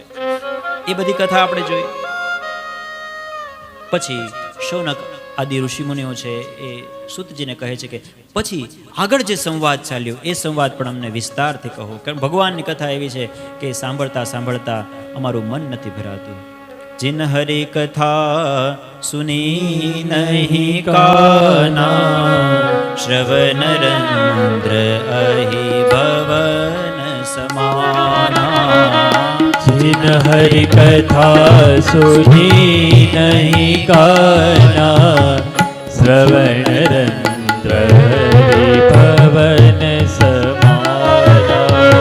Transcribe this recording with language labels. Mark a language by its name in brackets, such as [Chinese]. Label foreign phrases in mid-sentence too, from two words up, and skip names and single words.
[Gujarati] એ બધી કથા આપણે જોઈ. પછી શૌનક આદિ ઋષિમુનિઓ છે એ સૂતજીને કહે છે કે પછી આગળ જે સંવાદ ચાલ્યો એ સંવાદ પણ અમને વિસ્તારથી કહો, કારણ ભગવાનની કથા એવી છે કે સાંભળતા સાંભળતા અમારું મન નથી ભરાતું. [Awadhi] जिन हरि कथा सुनी नहीं काना, श्रवण रंद्र अहि भवन समाना. जिन हरि कथा सुनी नहीं काना, श्रवण रंद्र हरि भवन समाना.